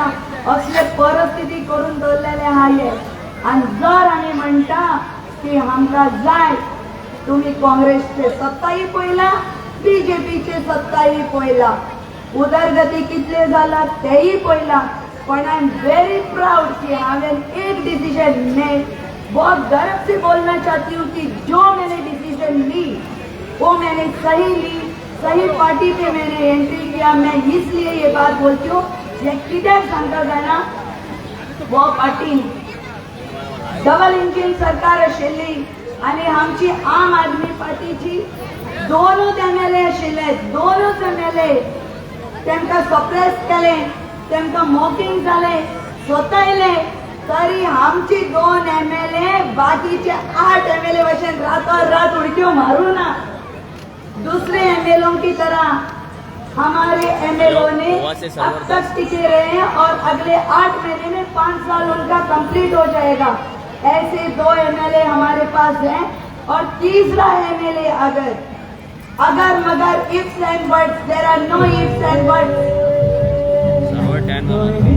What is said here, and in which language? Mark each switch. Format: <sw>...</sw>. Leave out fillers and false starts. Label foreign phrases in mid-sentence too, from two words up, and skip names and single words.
<kok>असले परिस्थिती करून दवरलेले आहा हे. आनी जर आमी म्हणटा की आमकां जाय, तुमी काँग्रेसचे सत्ताही पळयला, बीजेपीचे सत्ताही पळयला, उदरगती कितले जाला तेही पळयला.</kok> <hi>पण</hi> <en>I am very proud</en> <hi>कि हांवें एक डिसीजन में बहुत गर्व से बोलना चाहती हूँ कि जो मैंने डिसीजन ली वो मैंने सही ली, सही पार्टी पे मैंने एंट्री किया. मैं इसलिए ये बात बोलती हूँ,</hi> <kok>ये कित्याक सांगता जाणा, वो पार्टी</kok> <en>double engine</en> <kok>सरकार आशिल्ली आनी आमची आम आदमी पार्टीची दोनूच एमएलए आशिल्ले. दोनूच एमएलए तेमकां सप्रेस केले, तेमकां मॉकिंग जाले, स्वतयले. तरी आमची दोन एमएलए बाकीचे 8 एमएलए भशेन रात उडक्यो मारू ना.</kok> <hi>दूसरे एमएलओ की तरह हमारे एमएलओ ने अब तक टिके रहे हैं और अगले 8 महीने में 5 साल उनका कंप्लीट हो जाएगा. ऐसे 2 एमएलए हमारे पास हैं. और तीसरा एमएलए अगर मगर</hi> <en>ifs and buts, there are no ifs and buts.</en>